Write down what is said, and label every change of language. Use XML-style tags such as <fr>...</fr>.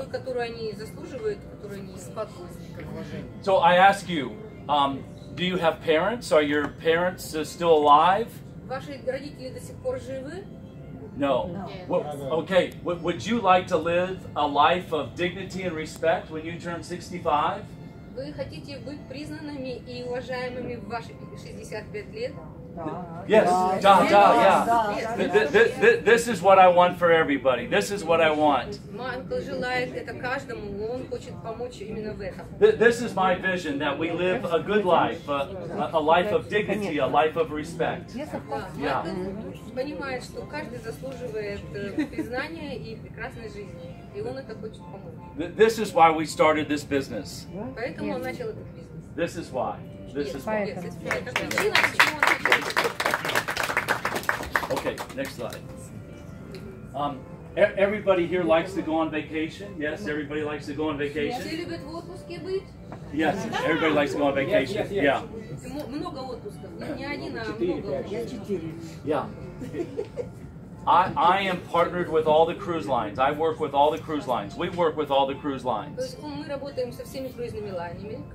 <ru>Ту, которую они заслуживают, которую они спокойны.</ru> <en>So I ask you, do you have parents? Are your parents still alive?</en> <ru>Ваши родители до сих пор живы?</ru> <en>No. Okay. Would you like to live a life of dignity and respect when you turn 65?</en> <ru>Вы хотите быть признанными и уважаемыми в ваши 65 лет?</ru> <en>Yes. Yeah. This is what I want for everybody. This is what I want.</en> <ru>Майкл желает это каждому, он хочет помочь именно в этом.</ru> <en>This is my vision, that we live a good life, a life of dignity, a life of respect.</en> <ru>Да, Майкл понимает, что каждый заслуживает признания и прекрасной жизни, и он это хочет помочь.</ru> <en>This is why we started this business.</en> <ru>Поэтому он начал этот бизнес.</ru> <en>This is why. This is why.</en> <ru>Это причина, почему он начал.</ru> <en>Okay, next slide. Everybody here likes to go on vacation. Yes, everybody likes to go on</en> <ru>Все</ru> <en>vacation.</en> <ru>любят в отпуске быть?</ru> <en>Yes, everybody likes to go on vacation. Yeah.</en> <ru>Много отпусков. Не один, а много. Я 4.</ru> <en>Yeah. I am partnered with all the cruise lines. I work with all the cruise lines. We work with all the cruise</en> <ru>То</ru> <en>lines.</en> <ru>есть мы работаем со всеми круизными лайнами.</ru>